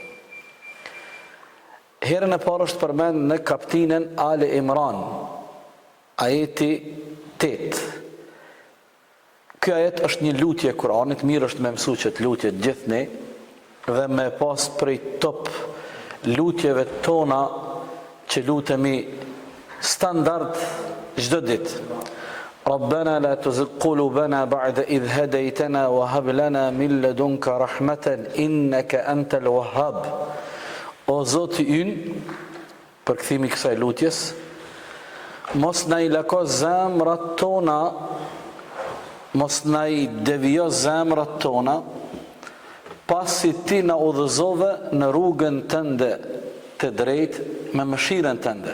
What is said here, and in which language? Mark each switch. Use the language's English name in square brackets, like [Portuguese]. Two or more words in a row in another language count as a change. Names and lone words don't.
[Albanian] Herën e parë është përmend në kapitullin Ali Imran, ajeti 8. Ky ajet është një lutje e Kur'anit, mirë është me mësu që të lutjet gjithni dhe me pas prej top lutjeve tona që lutemi standard çdo ditë. [Arabic] ربنا لا تزغ قلوبنا بعد إذ هديتنا وهب لنا من لدنك رحمة إنك أنت الوهاب. [Albanian] O Zoti ynë, për këthimi kësaj lutjes, mos na i lako zemrat tona, mos na i devijo zemrat tona, pasi ti na udhëzove në rrugën tënde të drejtë me mëshirën tënde.